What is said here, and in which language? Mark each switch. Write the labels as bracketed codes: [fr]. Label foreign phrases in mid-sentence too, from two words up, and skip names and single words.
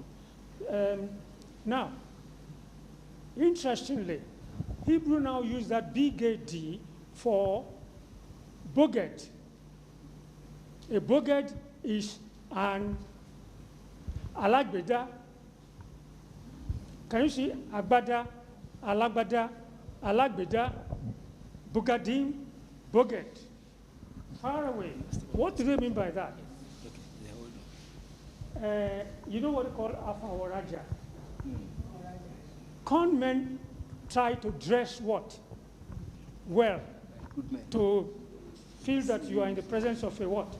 [en] Now, interestingly, Hebrew now use that BGD for boged. A boged is an alagbeda. Can you see agbada, alagbada, alagbeda, bugadim, boged? Far away. What do they mean by that? You know what they call afawaraja? Con men try to dress what? Well, to feel that you are in the presence of a what?